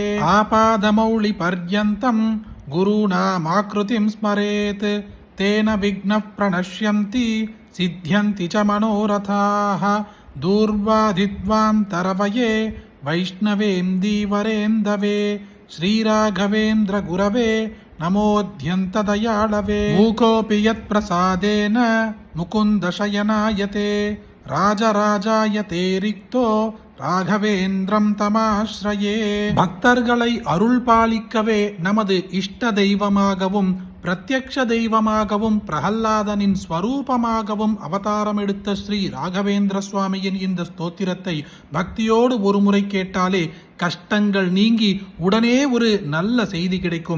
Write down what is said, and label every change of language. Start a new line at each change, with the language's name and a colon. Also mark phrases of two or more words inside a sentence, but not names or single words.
Sanskrit: आपादमौलिपर्यन्तं गुरूणामाकृतिं स्मरेत् तेन विघ्नः प्रणश्यन्ति सिद्ध्यन्ति च मनोरथाः. दूर्वाधिद्वान्तरवये वैष्णवेन्दीवरेन्दवे श्रीराघवेन्द्र गुरवे नमोऽध्यन्तदयाळवे. मूकोऽपि यत्प्रसादेन मुकुन्दशयनायते राजराजायते रिक्तो राघवेन्द्रं तमाश्रये.
Tamil: பக்தர்களை அருள் பாலிக்கவே நமது இஷ்ட தெய்வமாகவும் பிரத்யக்ஷ தெய்வமாகவும் பிரகல்லாதனின் ஸ்வரூபமாகவும் அவதாரம் எடுத்த ஸ்ரீ ராகவேந்திர சுவாமியின் இந்த ஸ்தோத்திரத்தை பக்தியோடு ஒரு முறை கேட்டாலே கஷ்டங்கள் நீங்கி உடனே ஒரு நல்ல செய்தி கிடைக்கும்.